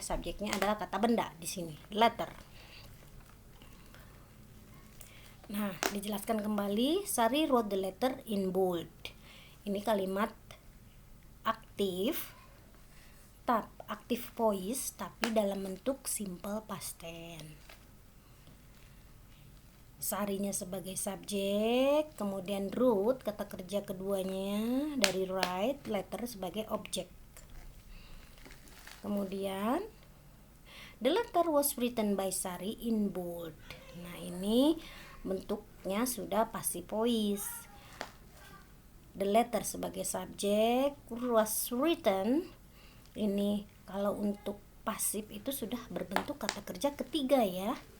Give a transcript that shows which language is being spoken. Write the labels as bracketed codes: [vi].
[id] Subjeknya adalah kata benda di sini, letter. Nah, dijelaskan kembali, [en] Sari wrote the letter in bold. [id] Ini kalimat aktif, active voice, tapi dalam bentuk simple past tense. Sarinya sebagai subjek, kemudian wrote kata kerja keduanya dari write, letter sebagai objek. [en] Kemudian the letter was written by Sari in bold. [id] Nah, ini bentuknya sudah passive voice. [en] The letter [id] sebagai subjek [en] was written. [id] Ini kalau untuk pasif itu sudah berbentuk kata kerja ketiga ya.